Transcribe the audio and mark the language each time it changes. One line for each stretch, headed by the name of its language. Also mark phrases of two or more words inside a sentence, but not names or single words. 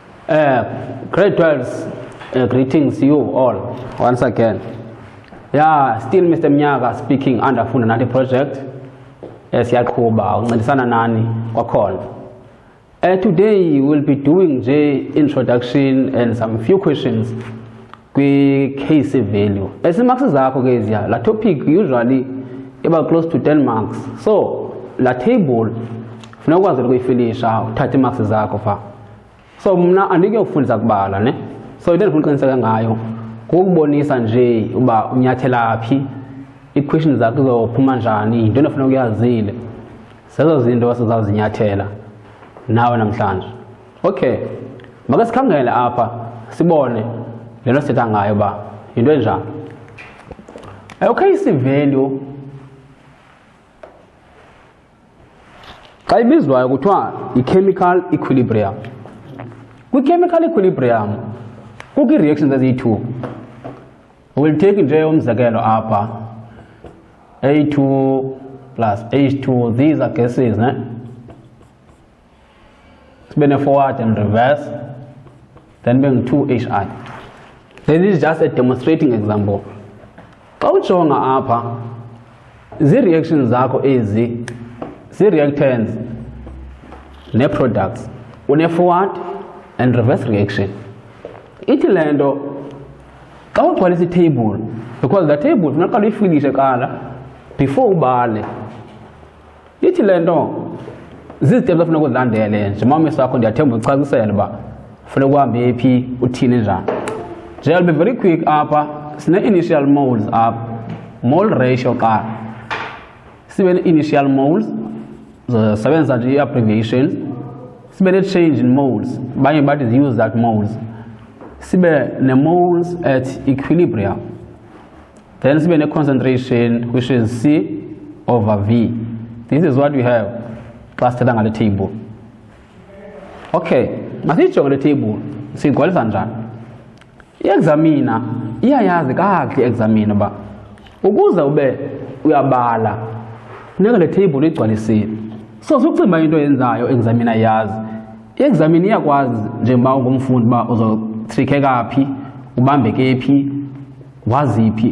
English: Grade 12s, greetings you all once again. Yeah, still Mr. Mnyaga speaking under Funda Nathi project.
Xhosa: Siyaqhuba uncedisana nani kwakhona.
English: Today we'll be doing introduction and some few questions kwi-KC value.
Xhosa: Marks zakho ke eziya.
English: La topic usually about close to 10 marks.
Xhosa: So la table funeka ukwazi ukuyifilisha uthathe marks zakho fa. So mna andike ukufundisa kubala ne. So into endifuna uqiniseka ngayo kukubonisa nje uba unyathela phi, i-questions zakho zizophuma njani, into endifuna ukuyazile. Zezo zinto sizawuzinyathela nawe namhlanje. Okay, maka sikhangele apha sibone le nto sithetha ngayo ba yinto enjani. Okay, value xa ibizwayo kuthiwa i-
English: chemical equilibrium.
Xhosa: Kwi-
English: chemical equilibrium
Xhosa: kukho ii-reactions eziyi-2.
English: We'll take
Xhosa: nje umzekelo apha
English: A2 plus H2, these are gases, ne? Sibe forward and reverse, then being 2HI. This is just a demonstrating example.
Xhosa: Xa ujonga apha zii-reactions zakho ezi zii-reactants nee-products, une-
English: forward and reverse reaction.
Xhosa: Ithi le nto xa ugcwalisa i-table,
English: because the table
Xhosa: funeka uqale uyifilishe kuqala before ubale. Ithi le nto ziziteps afuneka uzilandele nje mama sakho ndiyathemba ucacisela uba funeka uhambe phi uthini njani. Nje
English: I'll be very quick
Xhosa: apha sine-
English: initial moles
Xhosa: apha,
English: mole ratio
Xhosa: kuqala sibe ne-
English: initial moles
Xhosa: zisebenzisa nje i-abbreviations, sibe ne-
English: change in moles,
Xhosa: abanye bathi
English: use that moles,
Xhosa: sibe ne-moles
English: at equilibrium, then
Xhosa: sibe ne-concentration
English: which is C over V. This is what we have xa sithetha ngale table.
Xhosa: Okay, masiyijonge le table siyigcwalisa njani. I-examiner iyayazi kakuhle i-examiner uba ukuze ube uyabala funeka le table uyigcwalisile. So sukucinga into yenzayo examiner yazi. I-examiner iyakwazi njengoba ungumfundi uba uzotrikheka phi, ubambeke phi, waziphi.